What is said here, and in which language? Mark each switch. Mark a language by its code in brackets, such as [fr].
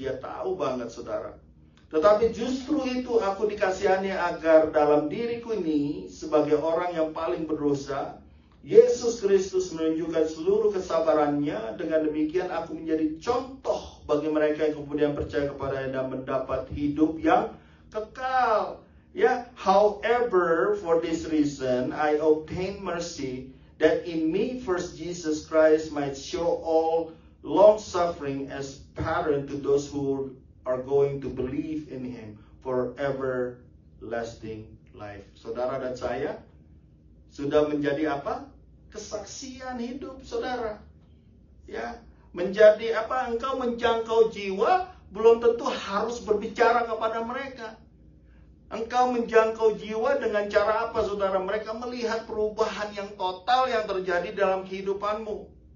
[id] Dia tahu banget, saudara. Tetapi justru itu aku dikasihani agar dalam diriku ini sebagai orang yang paling berdosa, Yesus Kristus menunjukkan seluruh kesabarannya. Dengan demikian aku menjadi contoh bagi mereka yang kemudian percaya kepadanya dan mendapat hidup yang kekal. [en] Ya, however, for this reason I obtain mercy, that in me first Jesus Christ might show all long suffering as parent to those who are going to believe in Him for everlasting life. [id] Saudara dan saya sudah menjadi apa? Kesaksian hidup, saudara. Ya, menjadi apa? Engkau menjangkau jiwa, belum tentu harus berbicara kepada mereka. Engkau menjangkau jiwa dengan cara apa, saudara? Mereka melihat perubahan yang total yang terjadi dalam kehidupanmu.